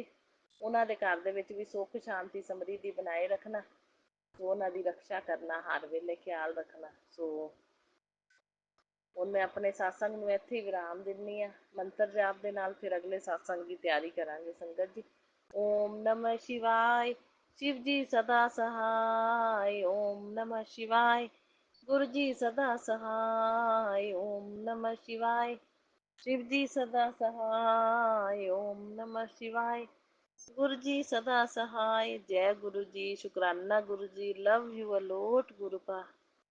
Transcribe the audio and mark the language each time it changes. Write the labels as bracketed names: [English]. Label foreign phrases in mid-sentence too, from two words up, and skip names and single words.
[Punjabi] ਉਹਨਾਂ ਦੇ ਘਰ ਦੇ ਵਿੱਚ ਵੀ ਸੁੱਖ ਸ਼ਾਂਤੀ ਸਮਰਿੱਧੀ ਬਣਾਏ ਰੱਖਣਾ। ਸੋ ਉਹਨਾਂ ਦੀ ਰਕਸ਼ਾ ਕਰਨਾ, ਹਰ ਵੇਲੇ ਖਿਆਲ ਰੱਖਣਾ। ਸੋ ਹੁਣ ਮੈਂ ਆਪਣੇ ਸਾਸੰਗ ਨੂੰ ਇੱਥੇ ਹੀ ਵਿਰਾਮ ਦਿੰਦੀ ਹਾਂ, ਮੰਤਰ ਜਾਪ ਦੇ ਨਾਲ। ਫਿਰ ਅਗਲੇ ਸਾਸੰਗ ਦੀ ਤਿਆਰੀ ਕਰਾਂਗੇ ਸੰਗਤ ਜੀ। [Sanskrit] ओम नमः शिवाय। [Hindi] शिव जी सदा सहाय, [Sanskrit] ओम नमः शिवाय। [Hindi] गुरु जी सदा सहाय, [Sanskrit] ओम नमः शिवाय। [Hindi] शिव जी सदा सहाय, [Sanskrit] ओम नमः शिवाय। [Hindi] गुरु जी सदा सहाय। जय गुरु जी, शुकराना गुरु जी, [English] love you a lot guru pa.